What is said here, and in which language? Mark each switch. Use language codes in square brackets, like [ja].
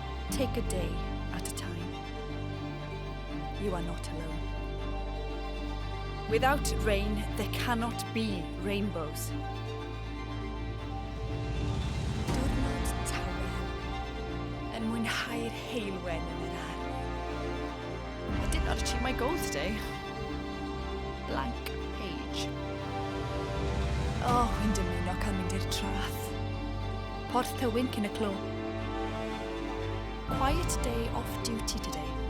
[en] Take a day at a time. You are not alone. Without rain, there cannot be rainbows. [cy] Diwrnod tawel yn mwynhau'r heilwen yn yr ardd. [en] I did not achieve my goal today. Blank page. [cy] Oh, wy'n dymuno cael mynd i'r traeth. Porth y wink yn y clo. [en] Quiet day off duty today.